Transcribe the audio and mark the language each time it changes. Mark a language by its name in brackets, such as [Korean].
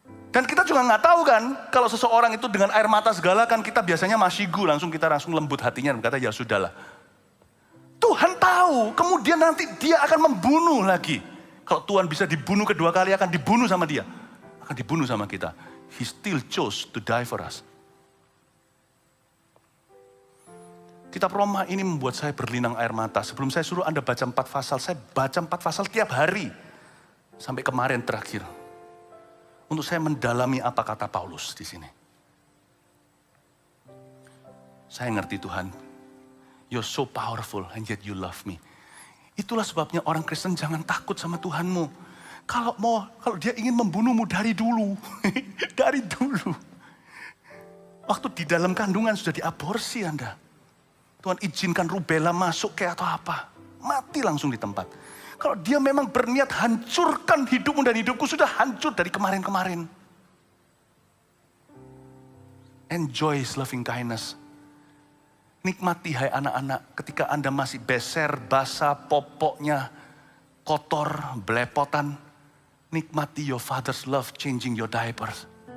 [Indonesian] Dan kita juga nggak tahu kan, kalau seseorang itu dengan air mata segala kan kita biasanya masyigu, kita langsung lembut hatinya dan berkata ya sudahlah. Tuhan tahu, kemudian nanti dia akan membunuh lagi. Kalau Tuhan bisa dibunuh kedua kali, akan dibunuh sama dia. Akan dibunuh sama kita. [English] He still chose to die for us. [Indonesian] Kitab Roma ini membuat saya berlinang air mata. Sebelum saya suruh Anda baca 4 pasal, saya baca 4 pasal tiap hari. Sampai kemarin terakhir. Untuk saya mendalami apa kata Paulus di sini. Saya ngerti Tuhan, [English] you're so powerful and yet you love me. [Indonesian] Itulah sebabnya orang Kristen jangan takut sama Tuhanmu. Kalau dia ingin membunuhmu dari dulu. Dari dulu. Waktu di dalam kandungan sudah diaborsi Anda. Tuhan izinkan rubella masuk kayak atau apa. Mati langsung di tempat. Kalau dia memang berniat hancurkan hidupmu dan hidupku sudah hancur dari kemarin-kemarin. [English] Enjoy his loving kindness. [Indonesian] Nikmati hai anak-anak ketika Anda masih beser, basah, popoknya kotor, belepotan. Nikmati [English] your father's love changing your diapers.